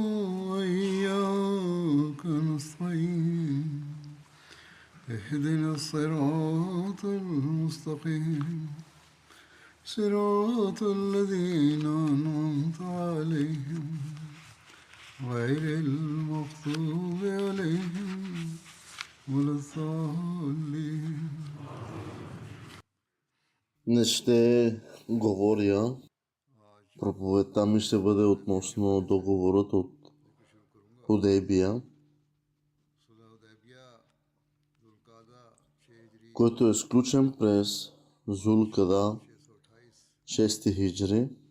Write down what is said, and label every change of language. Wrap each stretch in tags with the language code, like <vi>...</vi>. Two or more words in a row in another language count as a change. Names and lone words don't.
<ar>وإياك نستعين اهدنا الصراط المستقيم صراط الذين أنعمت عليهم غير المغضوب عليهم ولا الضالين.</ar> <bg>Не ще говоря. Проповедта ми ще бъде относно договорът от Худейбия, който е сключен през Зулкада 6 хиджри.</bg>